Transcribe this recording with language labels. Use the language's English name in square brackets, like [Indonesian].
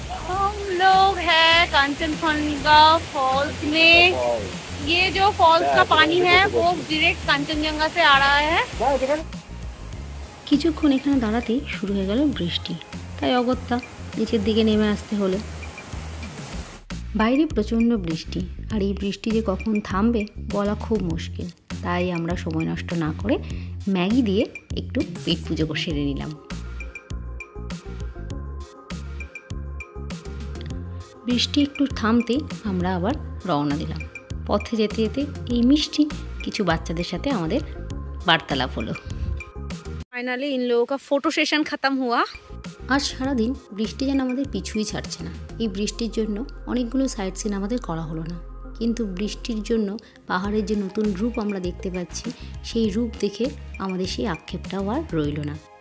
[Hindi] हम लोग हैं कांचनजंगा फॉल्स में। ये जो फॉल्स का पानी है वो डायरेक्ट कांचनजंगा से आ रहा है। [Bangla] কিছুক্ষণ এখানে দাঁড়াতেই শুরু হয়ে গেল বৃষ্টি, তাই অগত্যা নিচের দিকে নেমে আসতে হলো। বাইরে প্রচণ্ড বৃষ্টি, আর এই বৃষ্টি যে কখন থামবে বলা খুব মুশকিল, তাই আমরা সময় নষ্ট না করে ম্যাগি দিয়ে একটু পেট পুজো সেরে নিলাম। বৃষ্টি একটু থামতেই আমরা আবার রওনা দিলাম। পথে যেতে যেতে এই মিষ্টি কিছু বাচ্চাদের সাথে আমাদের বার্তালাপ হলো। [Hindi] फाइनली इन लोगों का फोटो सेशन खत्म हुआ। [Bangla] আজ সারাদিন বৃষ্টি যেন আমাদের পিছুই ছাড়ছে না। এই বৃষ্টির জন্য অনেকগুলো সাইট সিন আমাদের করা হলো না, কিন্তু বৃষ্টির জন্য পাহাড়ের যে নতুন রূপ আমরা দেখতে পাচ্ছি, সেই রূপ দেখে আমাদের সেই আক্ষেপটাও আর রইল না।